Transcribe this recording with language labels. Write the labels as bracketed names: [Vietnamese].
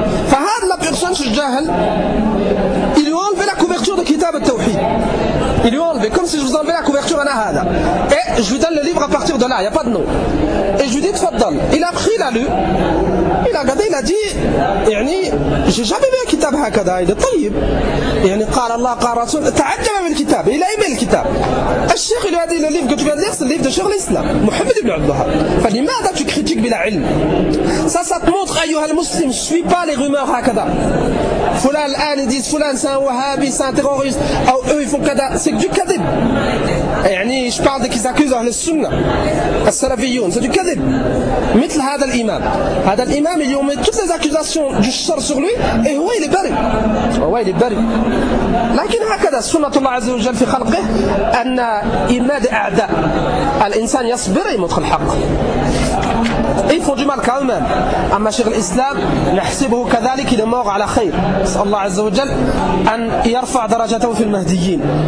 [French] فهذا la personne sur jahal, il lui a enlevé la couverture de kitab al-tawhid. Il lui a enlevé comme si je vous enlevais la couverture à هذا. Et je lui donne le livre à partir de Abdallah, il n'y a pas de nom. Et je lui dis, Tfaddal. Il a pris, il a lu. Il a regardé, il a dit, يعني, j'ai jamais vu un kitab hakada, il est tayyib. [Arabic] يعني, قال الله, قال رسول, تعجب من الكتاب. [French] Il a aimé le kitab. Le cheikh, il lui a dit, le livre que tu viens de lire, c'est le livre de Cheikh l'Islam, Mohamed ibn Abdullah. Fadi, ماذا tu critiques bila ilm? Ça te montre, ayouha le muslim, je ne suis pas les rumeurs hakada. Foulan, l'an, ils disent, Foulan, c'est un wahhabi, c'est un terroriste. Ou eux, ils font kada. C'est du kadib. يعني, je parle de qu'ils accusent le sunna. [Arabic] السلفيون c'est du كذب مثل هذا الامام هذا الامام اليوم toutes les accusations du char sur lui et هو il est bari هو il est bari لكن هكذا سنة الله عز وجل في خلقه ان اماد اعداء الانسان يصبر يدخل الحق ils font du mal quand même اما شيخ الاسلام نحسبه كذلك il est mort على خير نسال الله عز وجل ان يرفع درجته في المهديين